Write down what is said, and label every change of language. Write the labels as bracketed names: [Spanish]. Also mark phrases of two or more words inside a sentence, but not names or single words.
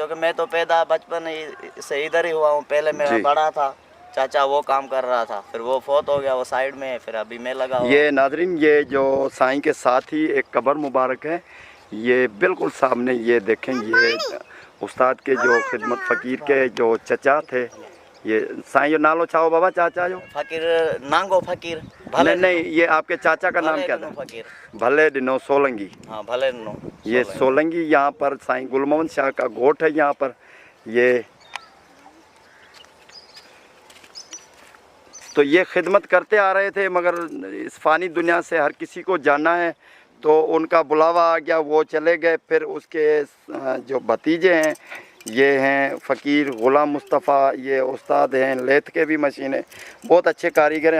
[Urdu] سمجھو کہ میں تو پیدا بچپن سے ادھر ہی ہوا ہوں۔ پہلے میرا بڑا تھا چاچا، وہ کام کر رہا تھا، پھر وہ فوت ہو گیا، وہ سائیڈ میں، پھر ابھی میں لگا ہوا. یہ ناظرین، یہ جو سائیں کے ساتھ ہی ایک قبر مبارک ہے، یہ بالکل سامنے. یہ دیکھیں، یہ استاد کے جو خدمت فقیر کے جو چچا تھے, [Sindhi] ये साईं जो नालो छाओ बाबा चाचा जो [Urdu] फ़कीर नांगो फ़कीर بھلے نہیں، یہ آپ کے چاچا کا نام کیا تھا? फ़कीर भले दिनो सोलंगी। ہاں، بھلے ڈنو. یہ سولنگی یہاں پر سائیں گل محمد شاہ کا گوٹھ ہے یہاں پر. یہ تو یہ خدمت کرتے آ رہے تھے، مگر اس فانی دنیا سے ہر کسی کو جانا ہے، تو ان کا بلاوا آ گیا، وہ چلے گئے. پھر اس کے جو بھتیجے ہیں، یہ ہیں فقیر غلام مصطفیٰ، یہ استاد ہیں، لیتھ کے بھی مشین ہے، بہت اچھے کاریگر ہیں.